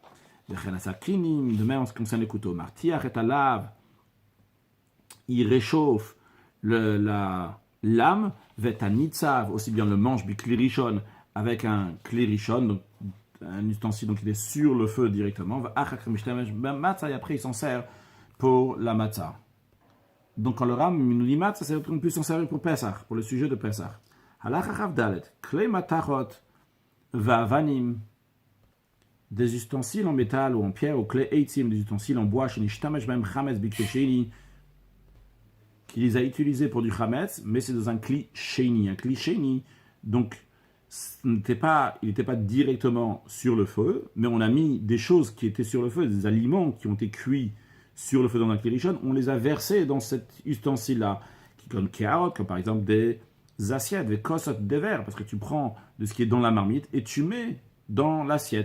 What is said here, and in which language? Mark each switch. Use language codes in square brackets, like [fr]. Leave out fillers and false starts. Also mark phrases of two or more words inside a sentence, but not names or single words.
[fr] De même en ce qui concerne les couteaux, il réchauffe la lame, aussi bien le manche [he] בכלי ראשון [fr] avec un [he] כלי ראשון, [fr] donc un ustensile donc il est sur le feu directement, et après il s'en sert pour la matzah. Donc quand le ram nous dit matzah, c'est qu'on peut s'en servir pour Pesach, pour le sujet de Pesach. [he] הלכה כד, כלי מתכות ואבנים, [fr] des ustensiles en métal ou en pierre, ou [he] כלי עצים, [fr] des ustensiles en bois, [he] שנשתמש בהם חמץ בכלי [fr] qu'il les a utilisés pour du chametz, mais c'est dans un [he] כלי שני. [fr] Un [he] כלי שני, [fr] donc il n'était pas directement sur le feu, mais on a mis des choses qui étaient sur le feu, des aliments qui ont été cuits sur le feu dans un [he] כלי ראשון, [fr] on les a versés dans cet ustensile-là, comme carottes, comme par exemple des assiettes, des kosot, des verres, parce que tu prends de ce qui est dans la marmite et tu mets dans l'assiette.